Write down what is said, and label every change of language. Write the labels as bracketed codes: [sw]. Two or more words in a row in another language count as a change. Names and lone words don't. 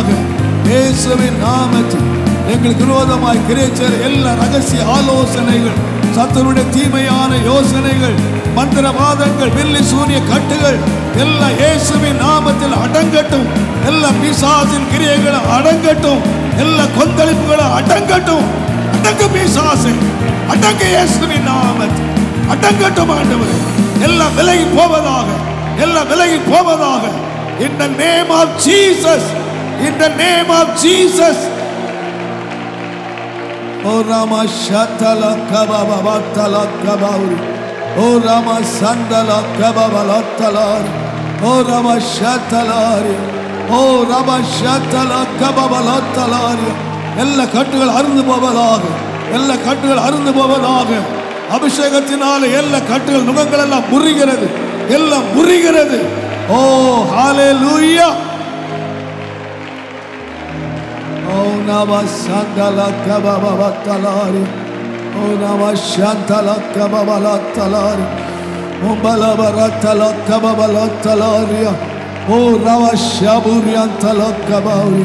[ta] இயேசுவின் நாமத்தில் எங்களுக்கு விரோதமாய் கிரியைச்செய்கிற எல்லா ரகசிய ஆலோசனைகள், சத்துருடைய தீமையான யோசனைகள், மந்திரவாதங்கள், வில்லி சூரிய கட்டுகள் எல்லாம் இயேசுவின் நாமத்தில் அடங்கட்டும். எல்லா பிசாசின் கிரியைகளை அடங்கட்டும். எல்லா கொந்தளிப்புகளை அடங்கட்டும். அடங்கு பிசாசே, அடங்கு இயேசுவின் நாமத்தில் அடங்கட்டும் ஆண்டவரே. எல்லாம் விலகி போவதாக, எல்லாம் விலகி போவதாக. [en] In the name of Jesus, in the name of Jesus. O Rama Shatala Kababa Batala Kabauri, O Rama Sandala Kababa Latalari, O Rama Shatalari, O Rama Shatala Kababa Latalari. [ta] எல்லா கட்டுகள் அறுந்து போவதாக, எல்லா கட்டுகள் அறுந்து போவதாக. அபிஷேகத்தினால எல்லா கட்டுகள், நுகங்கள் எல்லாம் முறிகிறது, எல்லாம் முறிகிறது. ஓ ஹalleluya. ஓ நவ சந்தல கபபலத்தலாரி, ஓ நவ சந்தல கபபலத்தலாரி, உம்பலபரத்தல கபபலத்தலாரி, ஓ நவ ஷபுரியந்தல கபௌரி.